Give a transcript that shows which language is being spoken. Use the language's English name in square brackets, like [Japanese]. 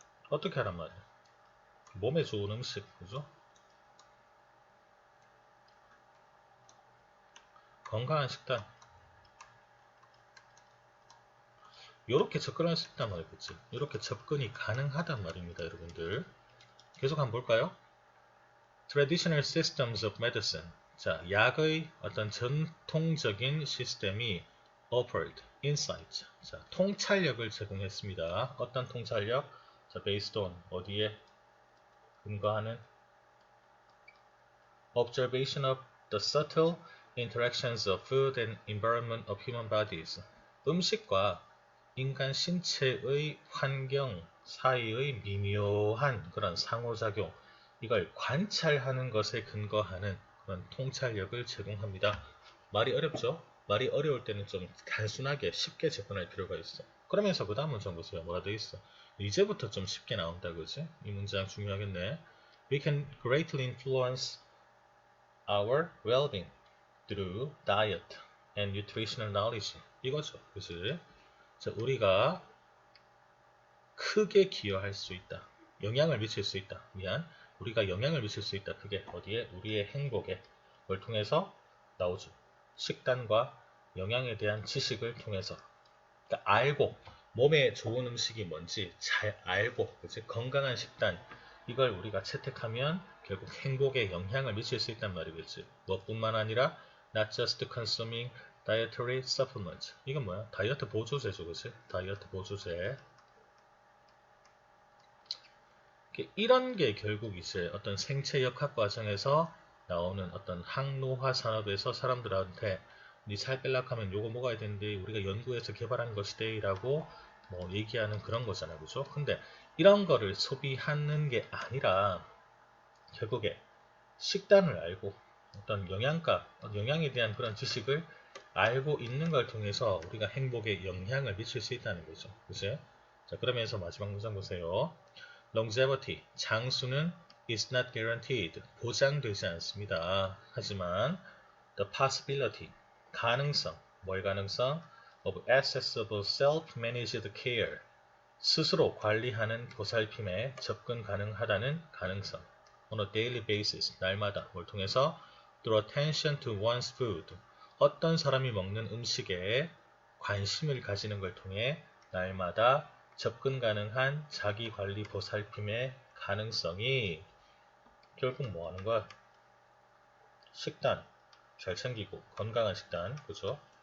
[Korean] 어떻게 하란 말이야? 몸에 좋은 음식, 그죠? 건강한 식단. 이렇게 접근할 수 있단 말이겠지. 이렇게 접근이 가능하단 말입니다, 여러분들. 계속 한번 볼까요? [English] Traditional systems of medicine. [Korean] 자, 약의 어떤 전통적인 시스템이 [English] offered insight. [Korean] 자, 통찰력을 제공했습니다. 어떤 통찰력? [English] 자, based on [Korean] 어디에 근거하는 [English] observation of the subtle interactions of food and environment of human bodies. [Korean] 음식과 인간 신체의 환경 사이의 미묘한 그런 상호작용, 이걸 관찰하는 것에 근거하는 그런 통찰력을 제공합니다. 말이 어렵죠? 말이 어려울 때는 좀 단순하게 쉽게 접근할 필요가 있어. 그러면서 그 다음 문장 보세요. 뭐가 돼 있어? 이제부터 좀 쉽게 나온다, 그지? 이 문장 중요하겠네. [English] We can greatly influence our well-being through diet and nutritional knowledge. [Korean] 이거죠, 그지? 자, 우리가 크게 기여할 수 있다. 영향을 미칠 수 있다. 우리가 영향을 미칠 수 있다. 그게 어디에? 우리의 행복에. 뭘 통해서? 나오죠. 식단과 영양에 대한 지식을 통해서. 그러니까 알고, 몸에 좋은 음식이 뭔지 잘 알고, 그치? 건강한 식단, 이걸 우리가 채택하면 결국 행복에 영향을 미칠 수 있단 말이겠지. 무엇뿐만 아니라 [English] not just consuming dietary supplement. [Korean] 이건 뭐야? 다이어트 보조제죠, 그치? 다이어트 보조제. 이런 게 결국 이제 어떤 생체 역학 과정에서 나오는 어떤 항노화 산업에서 사람들한테 니 살 빼려고 하면 요거 먹어야 되는데 우리가 연구해서 개발한 것이대 라고 뭐 얘기하는 그런 거잖아요, 그죠? 근데 이런 거를 소비하는 게 아니라 결국에 식단을 알고 어떤 영양가, 영양에 대한 그런 지식을 알고 있는 걸 통해서 우리가 행복에 영향을 미칠 수 있다는 거죠. 그죠? 자, 그러면서 마지막 문장 보세요. [English] Longevity, [Korean] 장수는 [English] is not guaranteed, [Korean] 보장되지 않습니다. 하지만 [English] the possibility, [Korean] 가능성, 뭘 가능성? [English] of accessible self-managed care, [Korean] 스스로 관리하는 보살핌에 접근 가능하다는 가능성. [English] on a daily basis, [Korean] 날마다 뭘 통해서? [English] through attention to one's food, [Korean] 어떤 사람이 먹는 음식에 관심을 가지는 걸 통해 날마다 접근 가능한 자기관리 보살핌의 가능성이 결국 뭐 하는 거야? 식단 잘 챙기고, 건강한 식단, 그죠?